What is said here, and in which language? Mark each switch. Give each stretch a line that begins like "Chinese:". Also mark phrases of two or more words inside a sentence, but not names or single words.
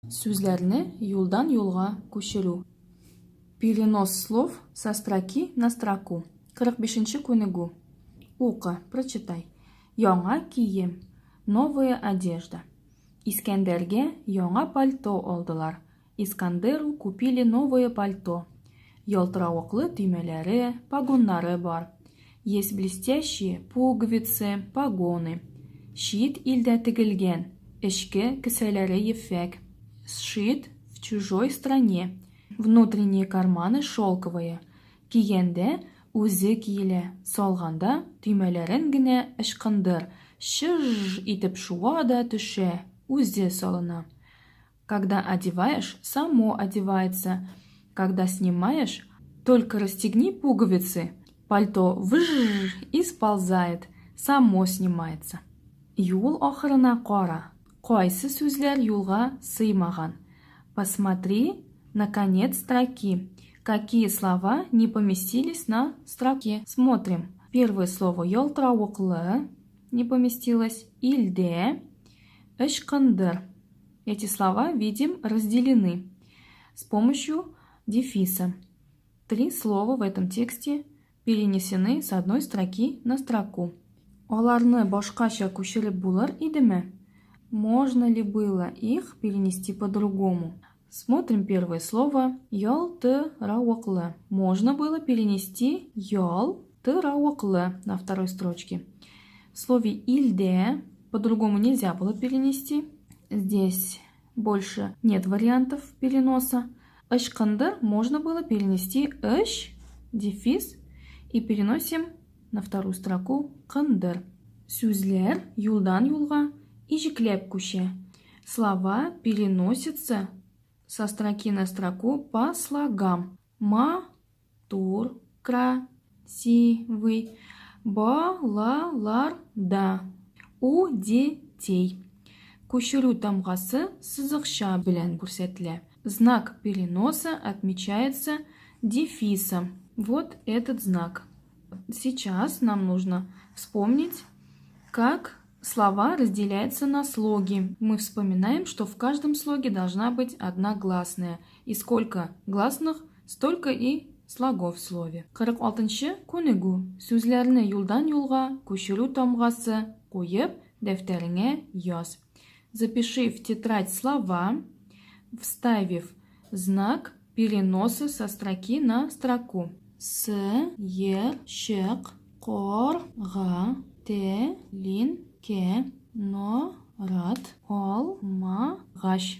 Tatar: Сүзләрне юлдан юлга күчерү.
Russian: Перенос слов со строки на строку.
Tatar: 45-нче күнегү.
Russian: Ука, прочитай.
Tatar: Яңа кием.
Russian: Новая одежда.
Tatar: Искәндәргә яңа пальто алдылар.
Russian: Искандеру купили новое пальто.
Tatar: Ялтыравыклы төймәләре, погоннары бар.
Russian: Есть блестящие пуговицы, погоны.
Tatar: Шит илдә тегелгән. Эчке кесәләре ефәк.
Russian: Сшит в чужой стране. Внутренние карманы шелковые.
Tatar: Кигәндә үзе киелә. Салганда төймәләрен генә ычкындыр. Шыж итеп шуа да төшә. Үзе салына.
Russian: Когда одеваешь, само одевается. Когда снимаешь, только расстегни пуговицы. Пальто выж и сползает. Само снимается.
Tatar: Юл ахырына кара. Кайсы сүзләр юлга сыймаган?
Russian: Посмотри на конец строки. Какие слова не поместились на строке? Смотрим. Первое слово ялтыравыклы не поместилось. Илдә, ычкындыр. Эти слова, видим, разделены с помощью дефиса. 3 слова в этом тексте перенесены с одной строки на строку.
Tatar: Аларны башкача күчереп булыр идеме?
Russian: Можно ли было их перенести по-другому? Смотрим первое слово ялтыравыклы. Можно было перенести ялтыравыклы на второй строчке. В слове илдә по-другому нельзя было перенести. Здесь больше нет вариантов переноса. Ычкындыр можно было перенести ыч, дефис, и переносим на вторую строку кындыр.
Tatar: Сүзләр юлдан юлга ижекләп күчә.
Russian: Слова переносятся со строки на строку по слогам. Матур, красивый, балаларда, у детей.
Tatar: Күчерү тамгасы сызыкча белән күрсәтелә.
Russian: Знак переноса отмечается дефисом. Вот этот знак. Сейчас нам нужно вспомнить, как слова разделяются на слоги. Мы вспоминаем, что в каждом слоге должна быть одна гласная. И сколько гласных, столько и слогов в слове.
Tatar: 46-нчы күнегү. Сүзләрне юлдан юлга күчерү тамгасы куеп, дәфтәреңә яз.
Russian: Запиши в тетрадь слова, вставив знак переноса со строки на строку.
Tatar: С, ер, шык, корга, телин, ке, норат, алмагач.